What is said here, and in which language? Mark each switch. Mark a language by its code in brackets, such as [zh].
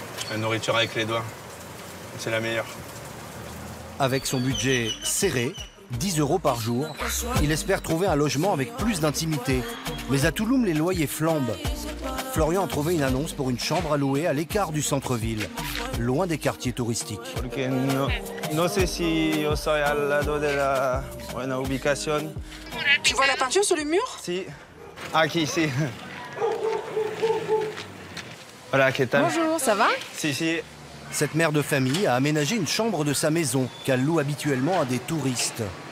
[fr] La nourriture avec les doigts, c'est la meilleure. Avec son budget serré, 10 € par jour, il espère trouver un logement avec plus d'intimité. Mais à Tulum, les loyers flambent. Florian a trouvé une annonce pour une chambre à louer à l'écart du centre-ville, loin des quartiers touristiques. [es] No sé si yo soy al lado de la buena ubicación. [fr] Tu vois la peinture sur le mur? [es] Si. Aquí, si. Hola, ¿qué tal? [fr] Bonjour, ça va? [es] Si. [fr] Cette mère de famille a aménagé une chambre de sa maison qu'elle loue habituellement à des touristes.